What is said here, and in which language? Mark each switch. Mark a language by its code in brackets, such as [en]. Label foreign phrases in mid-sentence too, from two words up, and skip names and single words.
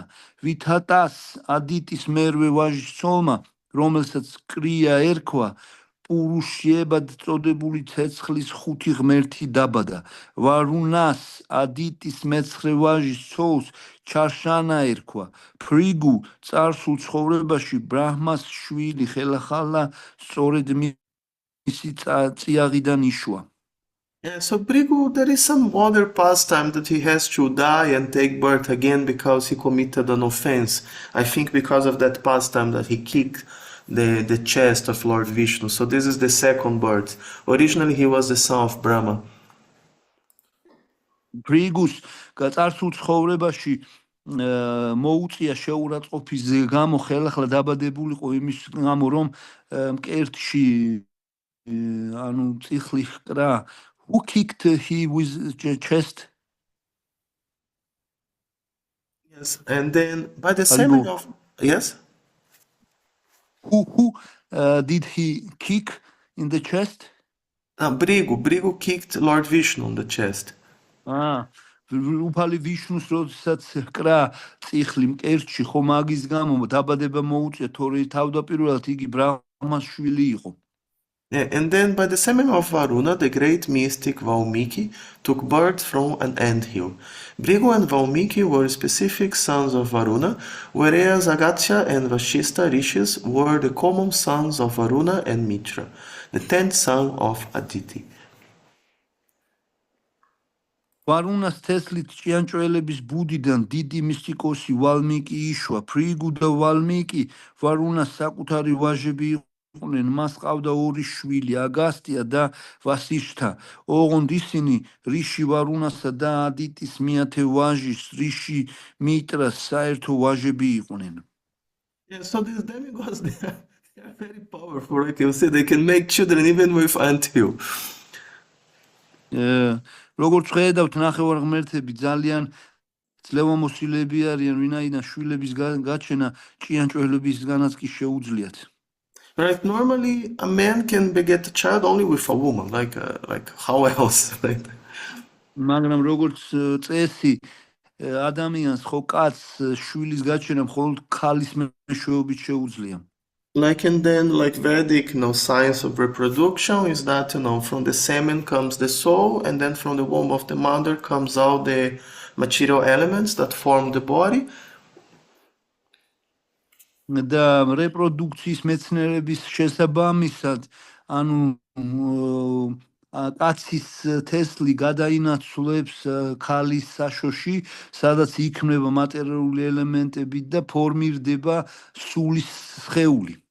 [ka] ვითატას ადიტის მერვე ვაჟის ცოლმა, რომელსაც კრია ერქვა, პურუშიებად წოდებული ცეცხლის 5 ღმერთი დაბადა. ვარუნას ადიტის მე-9 ვაჟის ცოლს ჩარშანა ერქვა. ფრიგუ წარსულ ცხოვრებაში ბრაჰმას შვილი ხელახლა სწორედ მისი წიაღიდან იშვა. [en] Yeah, so Brigu, there is some other pastime that he has to die and take birth again because he committed an offense. I think because of that pastime that he kicked the chest of Lord Vishnu. So this is the second birth. Originally he was the son of Brahma. [ka] ბრიგუს წარსულ ცხოვრებაში მოუწია შეურაცხყოფის გამო ხელახლა დაბადებულიყო იმის გამო რომ მკერდში ანუ წიხლი ჰკრა. [en] Who kicked he with the chest? Yes, and then by the semen of yes. Who did he kick in the chest? Brigu kicked Lord Vishnu on the chest. [ka] უფალი ვიშნუს როდესაც კრა წიხლი მკერდში, ხო მაგის გამო დაბადება მოუწია, თორე თავდაპირველად იგი ბრაჰმას შვილი იყო. [en] Yeah, and then by the semen of Varuna, the great mystic Valmiki took birth from an anthill. Brigu and Valmiki were specific sons of Varuna, whereas Agastya and Vashista rishis were the common sons of Varuna and Mitra, the 10th son of Aditi. [ka] ვარუნას თესლით ჭიანჭველების ბუდიდან დიდი მისტიკოსი ვალმიკი იშვა. ფრიგუ და ვალმიკი ვარუნას საკუთარი ვაჟები იყვნენ. მას ყავდა 2 შვილი, აგასტია და ვასიშთა. ოღონდ ისინი რიში ვარუნასა და ადიტის მეათე ვაჟის რიში მიტრას საერთო ვაჟები იყვნენ. [en] Yeah, so these demigods, they are very powerful, like you said, they can make children even with anthill. [ka] როგორც ხედავთ, ნახევარ ღმერთები ძალიან ძლევამოსილები არიან, ვინაიდან შვილების გაჩენა ჭიანჭველებისგანაც კი შეუძლიათ. [en] Right, normally a man can beget a child only with a woman, like how else, right? [ka] მაგრამ როგორც წესი ადამიანს ხო კაცს შვილის გაჩენა მხოლოდ ქალის მეშვეობით შეუძლია. [en] Like and then, like Vedic, science of reproduction is that, from the semen comes the soul, and then from the womb of the mother comes all the material elements that form the body. [ka] და რეპროდუქციის მეცნიერების შესაბამისად, ანუ კაცის თესლი გადაინაცვლებს ქალის საშოში, სადაც იქმნება მატერიალური ელემენტები და ფორმირდება სულის სხეული.